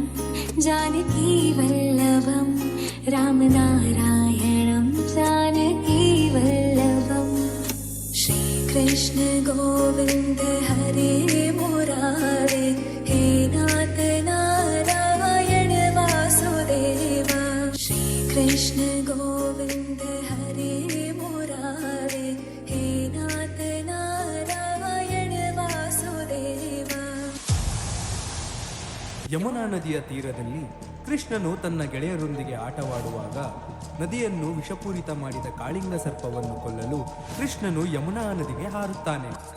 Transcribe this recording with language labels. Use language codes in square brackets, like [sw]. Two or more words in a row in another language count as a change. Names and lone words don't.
[sa] जानकी वल्लभं रामनारायणं जानकी वल्लभं श्रीकृष्ण गोविन्द हरे मुरारे हे नाथ नारायण वासुदेव श्रीकृष्ण गोविन्द हरे मुरारे हे नाथ नारायण वासुदेव. [kn] ಯಮುನಾ ನದಿಯ ತೀರದಲ್ಲಿ ಕೃಷ್ಣನು ತನ್ನ ಗೆಳೆಯರೊಂದಿಗೆ ಆಟವಾಡುವಾಗ ನದಿಯನ್ನು ವಿಷಪೂರಿತ ಮಾಡಿದ ಕಾಳಿಂಗ ಸರ್ಪವನ್ನು ಕೊಲ್ಲಲು ಕೃಷ್ಣನು ಯಮುನಾ ನದಿಗೆ ಹಾರುತ್ತಾನೆ.